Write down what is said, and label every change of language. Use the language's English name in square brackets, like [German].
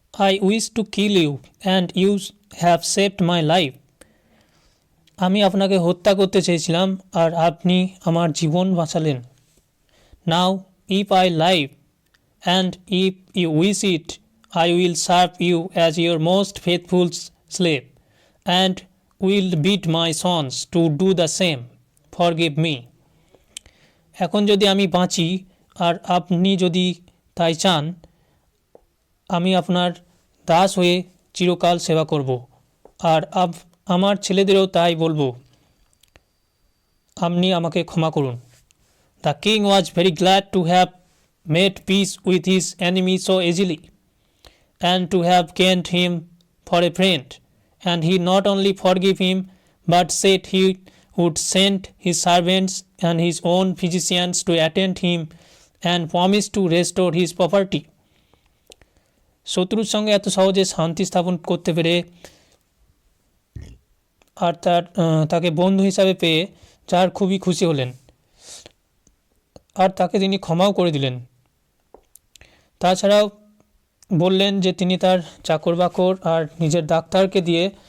[English] "I wish to kill you and you have saved my life." [Bangla] আমি আপনাকে হত্যা করতে চেয়েছিলাম আর আপনি আমার জীবন বাঁচালেন। [English] "Now if I live and if you wish it, I will serve you as your most faithful slave and will beat my sons to do the same. Forgive me." [Bangla] এখন যদি আমি বাঁচি আর আপনি যদি তাই চান, আমি আপনার দাস হয়ে চিরকাল সেবা করব, আর আমার ছেলেদেরও তাই বলবো, আপনি আমাকে ক্ষমা করুন। [English] "The king was very glad to have made peace with his enemy so easily and to have gained him for a friend, and he not only forgave him but said he would send his servants and his own physicians to attend him and promised to restore his property." [Bangla] শত্রুর সঙ্গে এত সহজে শান্তি স্থাপন করতে পেরে আর তাকে বন্ধু হিসাবে পেয়ে যার খুবই খুশি হলেন, আর তাকে তিনি ক্ষমাও করে দিলেন। তাছাড়াও বললেন যে তিনি তার চাকর বাকর আর নিজের ডাক্তারকে দিয়ে